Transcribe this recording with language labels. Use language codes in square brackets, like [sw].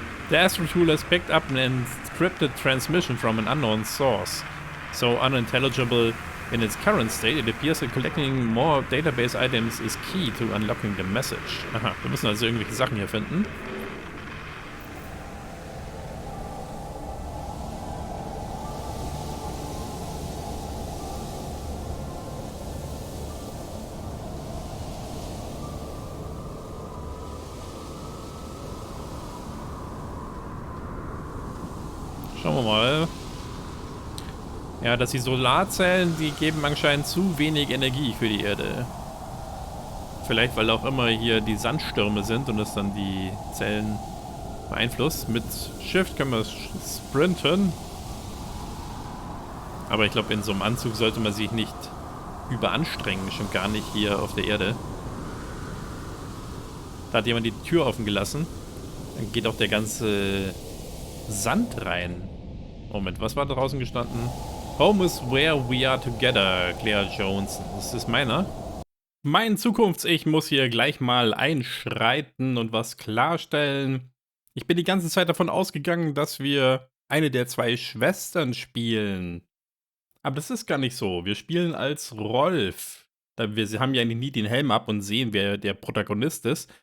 [en] The Astro tool has picked up an encrypted transmission from an unknown source. So unintelligible in its current state, it appears that collecting more database items is key to unlocking the message. [de] Aha, wir müssen also irgendwelche Sachen hier finden. Schauen wir mal. Ja, dass die Solarzellen, die geben anscheinend zu wenig Energie für die Erde. Vielleicht, weil auch immer hier die Sandstürme sind und es dann die Zellen beeinflusst. Mit Shift können wir sprinten. Aber ich glaube, in so einem Anzug sollte man sich nicht überanstrengen. Schon gar nicht hier auf der Erde. Da hat jemand die Tür offen gelassen. Dann geht auch der ganze Sand rein. Moment, was war da draußen gestanden? [en] Home is where we are together, Claire Johnson. [de] Das ist meiner. Mein Zukunfts-Ich muss hier gleich mal einschreiten und was klarstellen. Ich bin die ganze Zeit davon ausgegangen, dass wir eine der zwei Schwestern spielen. Aber das ist gar nicht so. Wir spielen als Rolf. Sie haben ja nie den Helm ab und sehen, wer der Protagonist ist.